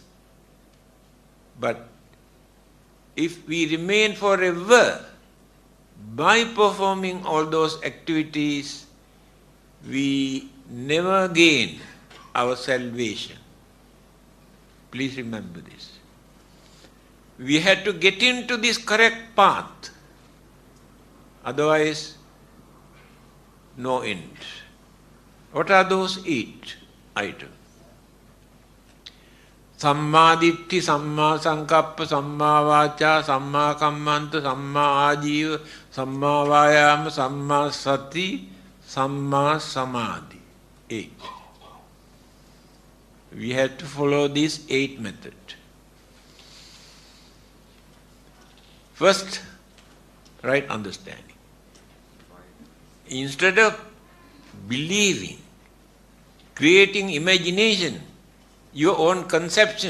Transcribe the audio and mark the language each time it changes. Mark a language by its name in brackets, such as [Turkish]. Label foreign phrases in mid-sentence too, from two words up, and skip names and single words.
[English] But if we remain forever by performing all those activities, we never gain our salvation. Please remember this. We had to get into this correct path. Otherwise, no end. What are those 8 items? [Pali] Samma ditti, samma sankappa, samma vacha, samma kammanta, samma ajiva, samma vayama, samma sati, samma samadhi. [English] 8. We have to follow this 8 method. First, right understanding. Instead of believing creating imagination, your own conception.